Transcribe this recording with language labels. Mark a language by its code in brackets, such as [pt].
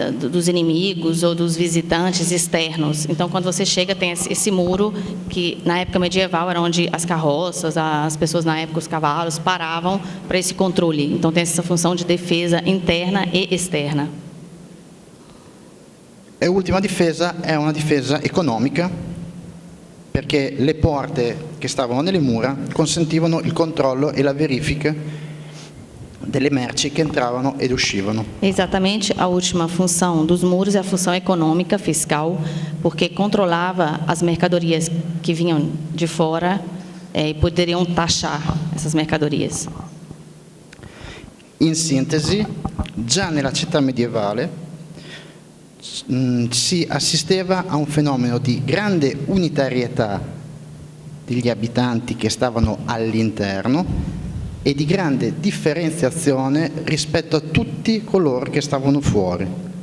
[pt] dos inimigos ou dos visitantes externos. Então, quando você chega, tem esse muro que, na época medieval, era onde as carroças, as pessoas na época, os cavalos, paravam para esse controle. Então, tem essa função de defesa interna e externa. [it] E l'ultima difesa è una difesa economica, perché le porte che stavano nelle mura consentivano il controllo e la verifica delle merci che entravano ed uscivano. [pt] Exatamente, a última função dos muros é a função econômica, fiscal, porque controlava as mercadorias que vinham de fora e poderiam taxar essas mercadorias. [it] In sintesi, già nella città medievale si assisteva a un fenomeno di grande unitarietà degli abitanti che stavano all'interno e di grande differenziazione rispetto a tutti coloro che stavano fuori.